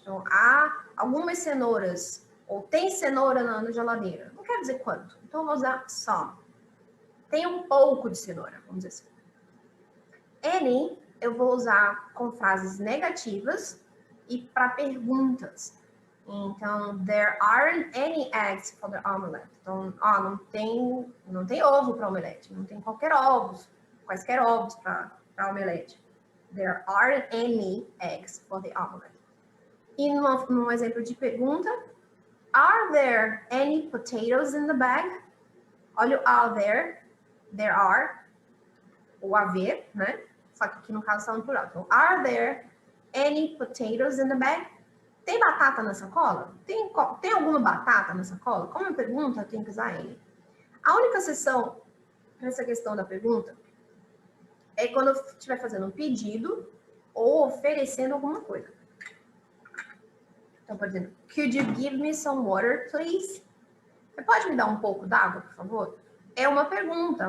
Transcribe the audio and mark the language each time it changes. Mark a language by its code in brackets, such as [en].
[pt] Então, há algumas cenouras, ou tem cenoura na geladeira. Não quero dizer quanto. Então, eu vou usar some. Tem um pouco de cenoura, vamos dizer assim. Any eu vou usar com frases negativas e para perguntas. [en] Então, there aren't any eggs for the omelette. [pt] Então, não tem ovo para omelete, não tem quaisquer ovos para omelete. [en] There aren't any eggs for the omelette. [pt] E num exemplo de pergunta, [en] are there any potatoes in the bag? [pt] Olha o [en] are there are, [pt] ou haver, né? Só que aqui no caso está no plural. [en] Então, are there any potatoes in the bag? [pt] Tem batata na sacola? Tem alguma batata na sacola? Como eu pergunto, eu tenho que usar ele. A única exceção nessa questão da pergunta é quando eu estiver fazendo um pedido ou oferecendo alguma coisa. Então, por exemplo, [en] could you give me some water, please? [pt] Você pode me dar um pouco d'água, por favor? É uma pergunta.